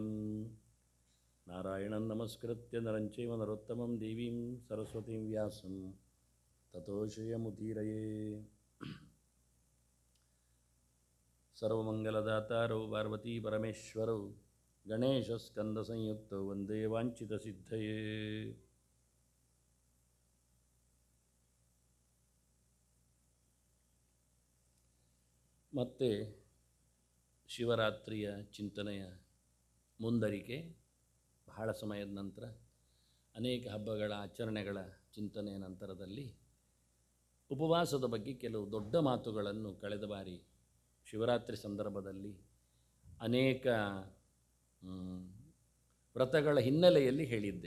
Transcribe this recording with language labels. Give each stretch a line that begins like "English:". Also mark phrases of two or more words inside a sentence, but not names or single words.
Sanskrit: नारायणं नमस्कृत्य नरं चैव नरोत्तमं देवीं सरस्वतीं व्यासं ततो श्रियमुदीरये। सर्वमङ्गलदातारौ पार्वती परमेश्वरौ गणेशस्कन्दसंयुक्तौ वन्दे वाञ्छितसिद्धये।
Kannada: ಮತ್ತೆ ಶಿವರಾತ್ರಿಯ ಚಿಂತನೆಯ ಮುಂದರಿಕೆ. ಬಹಳ ಸಮಯದ ನಂತರ ಅನೇಕ ಹಬ್ಬಗಳ ಆಚರಣೆಗಳ ಚಿಂತನೆಯ ನಂತರದಲ್ಲಿ ಉಪವಾಸದ ಬಗ್ಗೆ ಕೆಲವು ದೊಡ್ಡ ಮಾತುಗಳನ್ನು ಕಳೆದ ಬಾರಿ ಶಿವರಾತ್ರಿ ಸಂದರ್ಭದಲ್ಲಿ ಅನೇಕ ವ್ರತಗಳ ಹಿನ್ನೆಲೆಯಲ್ಲಿ ಹೇಳಿದ್ದೆ.